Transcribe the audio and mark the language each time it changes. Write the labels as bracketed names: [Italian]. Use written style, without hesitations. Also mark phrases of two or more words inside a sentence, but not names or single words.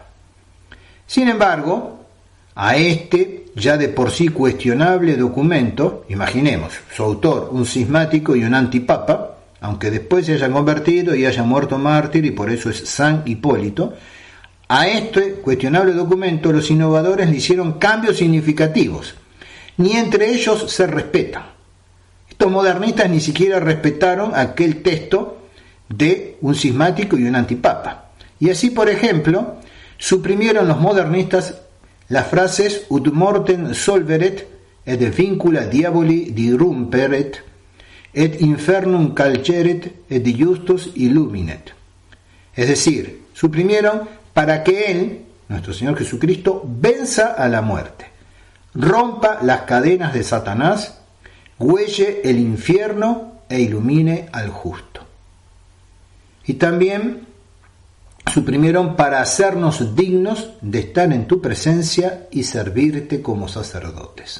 [Spanish] Sin embargo, a este ya de por sí cuestionable documento, imaginemos, su autor un cismático y un antipapa, aunque después se hayan convertido y haya muerto mártir y por eso es San Hipólito, a este cuestionable documento los innovadores le hicieron cambios significativos, ni entre ellos se respetan. Estos modernistas ni siquiera respetaron aquel texto de un cismático y un antipapa. Y así, por ejemplo, suprimieron los modernistas las frases [Latin] ut mortem solveret et vincula diaboli dirumperet et infernum calceret et justus illuminet. [Spanish] Es decir, suprimieron para que Él, nuestro Señor Jesucristo, venza a la muerte, rompa las cadenas de Satanás, huelle el infierno e ilumine al justo. Y también suprimieron para hacernos dignos de estar en tu presencia y servirte como sacerdotes.